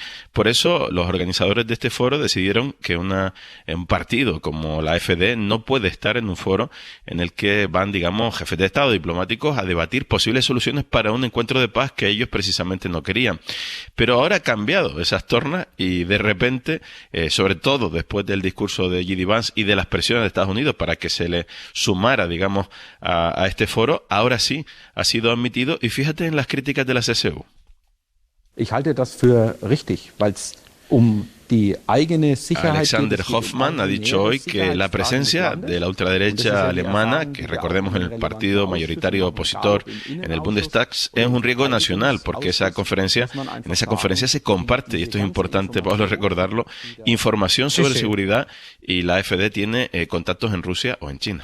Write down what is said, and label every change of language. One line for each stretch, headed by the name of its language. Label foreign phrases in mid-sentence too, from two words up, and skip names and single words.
Spanish: Por eso los organizadores de este foro decidieron que un partido como la AfD no puede estar en un foro en el que van, digamos, jefes de Estado, diplomáticos, a debatir posibles soluciones para un encuentro de paz que ellos precisamente no querían. Pero ahora ha cambiado esas tornas y de repente, sobre todo después del discurso de J.D. Vance y de las presiones de Estados Unidos para que se le sumara, digamos, a este foro, ahora sí ha sido admitido, y fíjate en las críticas de la CSU.
German: Ich halte das für richtig, weil es
Spanish: Alexander Hoffmann ha dicho hoy que la presencia de la ultraderecha alemana, que recordemos en el partido mayoritario opositor en el Bundestag, es un riesgo nacional, porque en esa conferencia se comparte, y esto es importante, Pablo, recordarlo, información sobre seguridad, y la AfD tiene contactos en Rusia o en China.